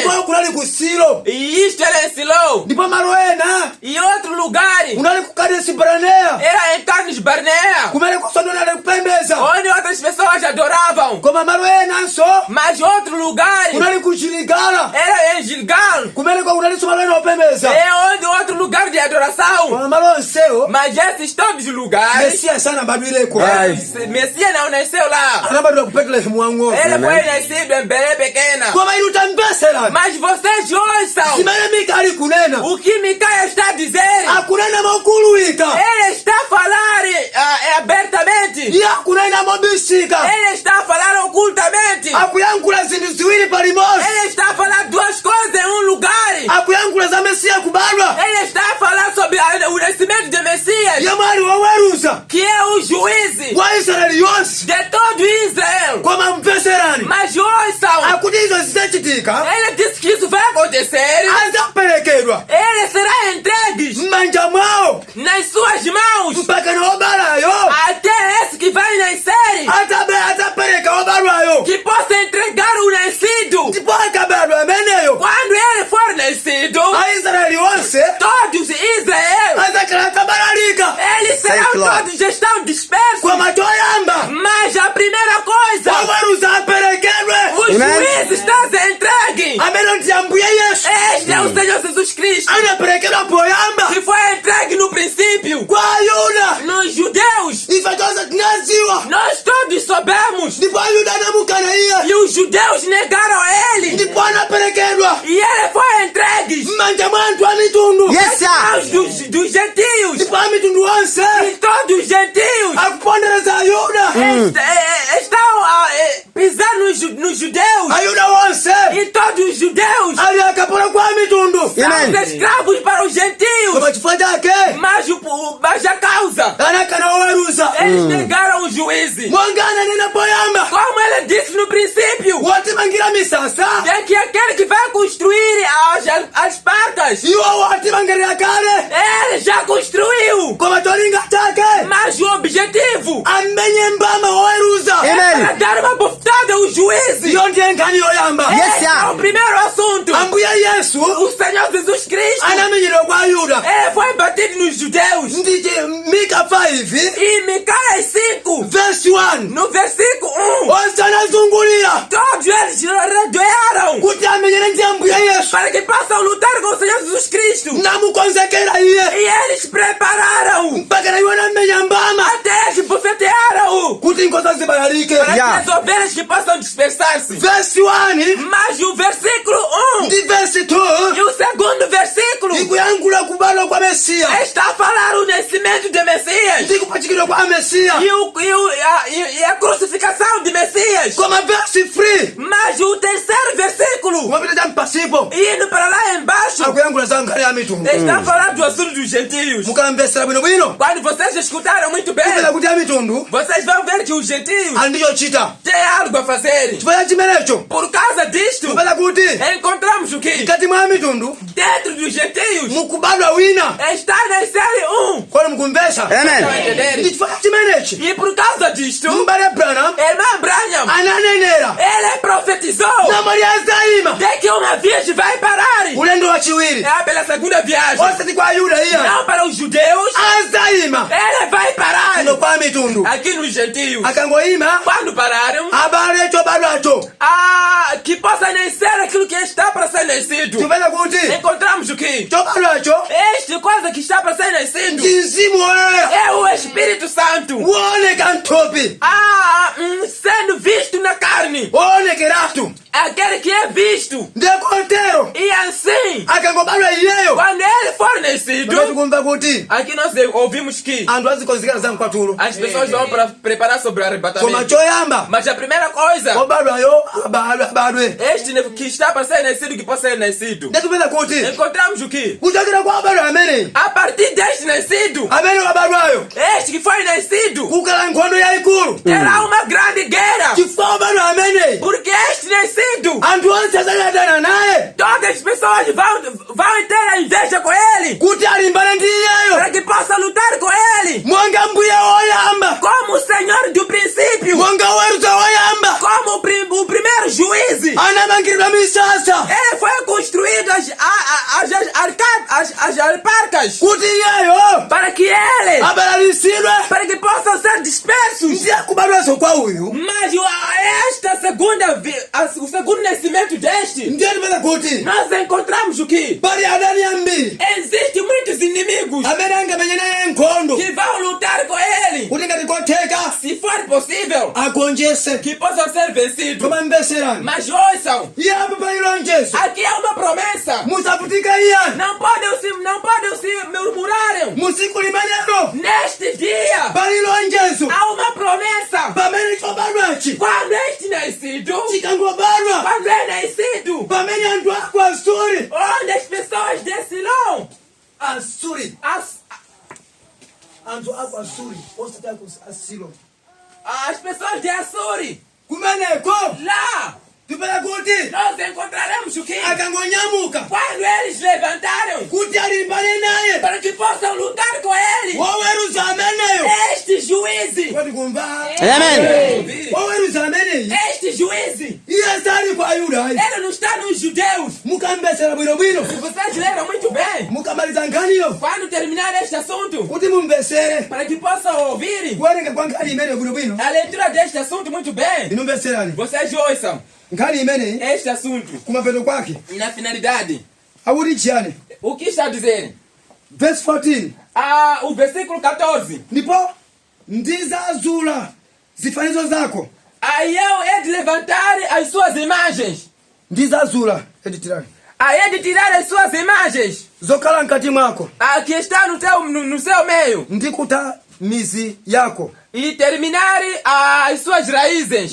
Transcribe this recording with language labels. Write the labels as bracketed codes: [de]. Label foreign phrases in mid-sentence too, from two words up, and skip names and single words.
[ny] Ndipo kunali ku Silo. [pt] E isto era em Silo. [ny] Ndipo malo ena [pt] E outro lugar [ny] kunali ku Kadesi Barnea, [pt] era em Carnes Barnea, [ny] kumene kusonto anali kupembedza. [pt] onde outras pessoas adoravam. [ny] Koma malo enanso [pt] Mas outro lugar [ny] kunali ku Giligala, [pt] era em Gilgal, [ny] kumene kunalinso malo ena opembedza. [pt] é onde outro lugar de adoração. [ny] Koma malo onsewo [pt] Mas esses todos os lugares, [ny] Mesiya sanabadwireko. [pt] Messias não nasceu lá. [ny] Anabadwira ku Betelehemu wamng'ono. [pt] Ele foi nascido em Belém pequena. [ny] Koma inu tambesera [pt] Mas vocês ouçam [ny] zimene Mika ali kunena. [pt] o que Micaia está dizendo. [ny] Akunena mokuluwika, [pt] Ele está a falar abertamente. [ny] iye akunena mobisika, [pt] Ele está a falar ocultamente. [ny] akuyankhula zinthu ziwiri palimodzi. [pt] Ele está a falar duas coisas em um lugar. [ny] Akuyankhula za Mesiya kubadwa, [pt] Ele está a falar sobre o nascimento de Messias, [ny] yemwe ali woweruza [pt] que é o juiz [ny] wa Israeli yonse. [pt] de todo Israel. [ny] Koma mveserani [pt] Mas ouçam, [ny] akuti izo zidzachitika, [pt] ele disse que isso vai acontecer. [ny] adzaperekedwa [pt] Ele será entregue [ny] m'manja mwawo [pt] nas suas mãos [ny] mpaka na obalayo [pt] até esse que vai nascer, [ny] adzapereka obadwayo. [pt] que possa entregar o nascido. [ny] Ndipo akabadwa ameneyo [pt] Quando ele for nascido, [ny] Aisraeli onse [pt] todos Israel, [ny] adzakhala atabalalika. [pt] eles serão [en] Thank you, Lord. [pt] todos estão dispersos. [ny] Koma choyamba [pt] Mas a primeira coisa, [ny] waweruza aperekedwe, [pt] o juiz está se entregue. [ny] amene ndi Ambuye Yesu [pt] Este é o Senhor Jesus Cristo, [ny] anaperekedwa poyamba [pt] que foi entregue no princípio [ny] kwa Ayuda. [pt] nos judeus. [ny] Ife tonse tinadziwa, [pt] Nós todos soubemos. [ny] ndipo Ayuda anamukana iye, [pt] E os judeus negaram ele. [ny] ndipo anaperekedwa [pt] E ele foi entregue [ny] m'manja mwa anthu a mitundu. [en] Yes, sir. [pt] aos dos gentios. [ny] Ndipo a mitundu onse [pt] E todos os gentios [ny] akupondereza Ayuda. [pt] estão pisando nos judeus. [ny] Ayuda onse [pt] E todos os judeus [ny] ali akapolo kwa mitundu. [pt] são os escravos para os gentios. [ny] Koma chifukwa chake [pt] Mas a causa, [ny] anakana oweruza [pt] eles negaram o juiz. [ny] monga ananena poyamba [pt] Como ele disse no princípio, [ny] wotimangira misasa [pt] de que aquele que vai construir as parcas, [ny] iwo wotimangirira kale. [pt] ele já construiu. [ny] Koma cholinga chake [pt] Mas o objetivo [ny] amenye mbama oweruza [pt] é para dar uma bofetada o juízo. [ny] Iyo ndiye nkhani yoyamba. [en] Yes, sir. [pt] É o primeiro assunto. [ny] Ambuye Yesu [pt] O Senhor Jesus Cristo. [ny] anamenyedwa kwa Ayuda. [pt] Ele foi batido nos judeus. [ny] Ndiche Mika 5 [pt] E Micaia 5, [ny] verse 1. [pt] no versículo 1, [ny] Onse anazungulira [pt] todos eles rodearam [ny] kuti amenyere ndi Ambuye Yesu. [pt] para que possam lutar com o Senhor Jesus Cristo. [ny] Namukonzekera iye. [pt] E eles prepararam [ny] Mpaka na iwe anamenya mbama. [pt] até que bofetearam [ny] Kuti nkhosa zibalalike. [pt] para Yeah. que as ovelhas que possam dispersar-se. [ny] Verse 1 [pt] Mas o versículo 1 [ny] ndi verse 2 [pt] e o segundo versículo [ny] ikuyankhula kubadwa kwa Mesiya. [pt] está a falar o nascimento de Messias [ny] Ndi kupachikidwa kwa Mesiya. [pt] e a crucificação de Messias. [ny] Koma verse 3 [pt] Mas o terceiro versículo, [ny] kumapita cha mpasipo [pt] indo para lá embaixo, [ny] akuyankhula za nkhani ya mitundu. [pt] está a falar do assunto dos gentios. [ny] Mukamvesera bwinobwino [pt] Quando vocês escutaram muito bem, [ny] kupeza kuti a mitundu [pt] vocês vão ver que os gentios [ny] ali ndi chochita. [pt] têm algo a fazer. [ny] Chifukwa chimenecho [pt] Por causa disto, [ny] kupeza kuti [pt] encontramos o que? [ny] mkati mwa mitundu [pt] Dentro dos gentios [ny] mukubadwa wina. [pt] está na série 1. [ny] Kodi mukumvesa? [pt] Amen. [ny] Ndi chifukwa chimenechi [pt] E por causa disto, [ny] mbale Branham [pt] irmã Branham, [ny] ananenera [pt] ele profetizou [ny] nambo lyazayima [pt] de que uma virgem vai parar. [ny] ulendo wachiwiri [pt] É pela segunda viagem. [ny] osati kwa Ayuda iya [pt] Não para os judeus, [ny] azayima [pt] ele vai parar. [ny] ino kwa mitundu. [pt] Aqui nos gentios. [ny] Akangoyima [pt] Quando pararam, [ny] abale chobadwacho [pt] que possa nascer aquilo que está para ser nascido. [ny] chipeza kuti [pt] Encontramos o que? [ny] chobadwacho [pt] Esta coisa que está para ser nascido [ny] ndi mzimu woyera [pt] é o Espírito Santo. [ny] wooneka nthupi [pt] Sendo visto na carne. [ny] woonekeratu [pt] Aquele que é visto. [ny] ndekotero [pt] E assim, [ny] akangobadwa iyeyo [pt] quando ele for nascido, [ny] tikumva kuti [pt] aqui nós ouvimos que [ny] anthu azikonzekera za mkwatulo. [pt] as pessoas vão para preparar sobre o [ny] Koma [pt] arrebatamento. [ny] choyamba [pt] Mas a primeira coisa, [ny] obadwayo abadwe [pt] este que está para ser nascido, que pode ser nascido. [ny] ndetupeza kuti [pt] Encontramos o que? [ny] kuchokera kwa abadwa ameneyi [pt] A partir deste nascido, [ny] amene wabadwayo [pt] este que foi nascido, [ny] kukhala nkhondo yayikulu [pt] terá uma grande guerra. [ny] chifukwa obadwa ameneyi [pt] Porque este nascido, [ny] anthu onse adzanyadana naye [pt] todas as pessoas vão ter a inveja com ele. [ny] kuti alimbane ndi iyeyo [pt] Para que possa lutar com ele. [ny] monga mbuye woyamba [pt] Como o Senhor do princípio. [ny] monga weruza woyamba [pt] Como o primeiro juiz. [ny] anamangiridwa misasa [pt] Ele foi construído as alparcas. [ny] kuti iyeyo [pt] Para que ele, [ny] abalalisidwe [pt] para que possam ser dispersos. [ny] ndiye kubadwanso kwa uyu [pt] Mas o segundo nascimento deste, [ny] ndiye tipeza kuti [pt] nós encontramos o que? [ny] pali adani ambiri [pt] Existem muitos inimigos [ny] amene angamenye naye nkhondo [pt] que vão lutar com ele. [ny] kuti ngati kotheka [pt] Se for possível, [ny] agonjese [pt] que possam ser vencidos. [ny] koma mveserani [pt] Mas ouçam, [ny] iye apa pali lonjezo [pt] aqui há uma promessa. [ny] musavutika iyani [pt] Não podem se murmurarem. [ny] musiku limenelo [pt] Neste dia, [ny] pali lonjezo [pt] há uma promessa. [ny] pamene chobadwachi [pt] Quando este nascido, [ny] chikangobadwa [pt] quando é nascido, [ny] pamene anthu ako asuri [pt] onde as pessoas descerão, [ny] asuri anthu ako asuri osati ako asilo [pt] as pessoas de Açuri, [ny] kumeneko [pt] lá, [ny] tipeza kuti [pt] nós encontraremos o que? [ny] akangonyamuka [pt] Quando eles levantaram, [ny] kuti alimbane naye [pt] para que possam lutar com ele, [ny] woweruza ameneyo [pt] este juiz, [ny] kodi kumva [pt] Amen. [ny] woweruza ameneyi [pt] este juiz, [ny] iye sali kwa Ayuda ayi [pt] ele não está nos judeus. [ny] mukambesera bwinobwino [pt] Se vocês leram muito bem, [ny] mukamaliza nkhaniyo [pt] quando terminar este assunto, [ny] kuti mumvesere [pt] para que possam ouvir [ny] kuwerenga kwa nkhani imeneyo bwinobwino [pt] a leitura deste assunto muito bem, [ny] inumveserani [pt] vocês ouçam [ny] nkhani imeneyi [pt] este assunto [ny] kumapeto kwake [pt] e na finalidade. [ny] akuti chiyani [pt] O que está a dizer? [ny] verse 14 [pt] O versículo 14. [ny] ndipo ndizazula zifanizo zako [pt] Aí eu hei de levantar as suas imagens. [ny] ndizazula editirani [pt] Aí hei de tirar as suas imagens. [ny] zokhala mkati mwako [pt] Que está no seu meio. [ny] ndikuta mizi yako [pt] E terminar as suas raízes.